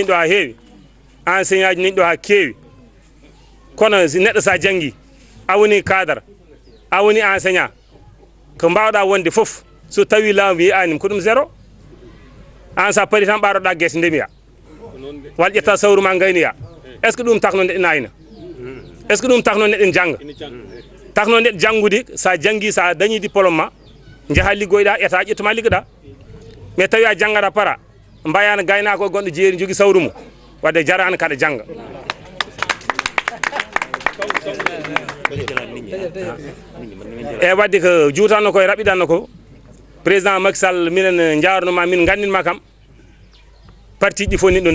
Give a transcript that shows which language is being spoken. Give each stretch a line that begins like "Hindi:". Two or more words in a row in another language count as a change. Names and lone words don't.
Fula: ɗo ha heewi enseignant ji nani ɗo ha keewi kono neɗɗo sa janggi a woni cadre a woni enseignant ko mbawɗa wonde foof so tawi laamu wiyani ko ɗum 0 an sa paari tan ɓaroɗa guese ndemiya walla ƴetta sawru ma gaynoya
French: est ce que
Fula: ɗum takno neɗɗo nayna
French: est ce que
Fula: ɗum takno neɗɗo jangga takno neɗɗo janggude sa janggi sa dañi diplôme ma jaaha liggoyɗa état ƴettuma liggoɗa mais tawi a janggaɗa para mbayano gaynako e gonɗo jeeri jogui sawru mum wadde jarani kaɗa jangga e wadde ko juutanno koye raɓɓiɗanno ko président Macky Sall minen jarnoma min gandinma kam parti ɗi fof nin ɗo